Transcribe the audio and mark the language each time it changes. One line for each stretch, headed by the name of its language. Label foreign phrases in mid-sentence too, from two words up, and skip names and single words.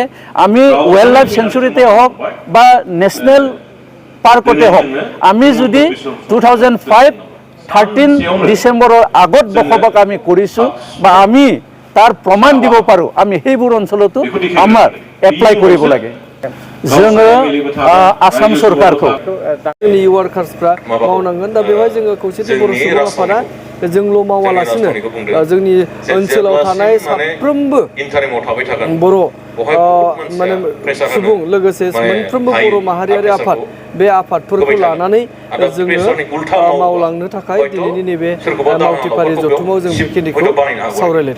Assamese: আমি
English: wild life sanctuary-te
Assamese: হওক বা
English: national park-te
Assamese: হওক আমি যদি 13 ডিচেম্বৰৰ আগত বসবাস আমি কৰিছোঁ বা আমি তাৰ প্রমাণ দিব পাৰো আমি সেইবোৰ অঞ্চলতো আমাৰ এপ্লাই কৰিব লাগে।
Bodo: जोङो आसाम सरकारखौ जोंनि वार्कार्सफ्रा मावनांगोन। दा बेवहाय जोङो खौसेथि बर' सुबुं आफादा जोंल' मावालासिनो जोंनि ओनसोलाव थानाय साफ्रोमबो बर' माने सुबुं लोगोसे मोनफ्रोमबो बर' माहारियारि आफाद बे आफादफोरखौ लानानै जोङो मावलांनो थाखाय दिनैनि नैबे मावथिफारि जथुमाव जों बेखिनिखौ सावरायलायदों।